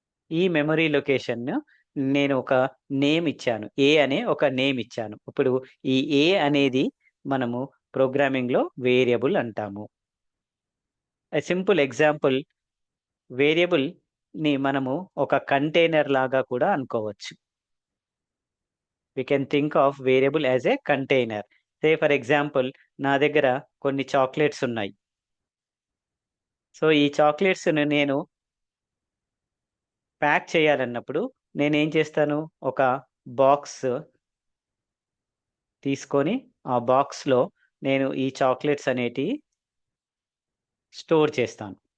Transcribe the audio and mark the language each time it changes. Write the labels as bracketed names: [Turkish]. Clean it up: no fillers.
[Telugu] ఈ memory location నేను ఒక నేమ్ ఇచ్చాను, ఏ అనే ఒక నేమ్ ఇచ్చాను. ఇప్పుడు ఈ ఏ అనేది మనము ప్రోగ్రామింగ్లో వేరియబుల్ అంటాము. సింపుల్ ఎగ్జాంపుల్, వేరియబుల్ ని మనము ఒక కంటైనర్ లాగా కూడా అనుకోవచ్చు. [English] We can think of variable as a container. Say for example, [Telugu] నా దగ్గర కొన్ని చాక్లెట్స్ ఉన్నాయి. సో ఈ చాక్లెట్స్ నేను ప్యాక్ చేయాలన్నప్పుడు నేనేం చేస్తాను, ఒక బాక్స్ తీసుకొని ఆ బాక్స్లో నేను ఈ చాక్లెట్స్ అనేటివి స్టోర్ చేస్తాను.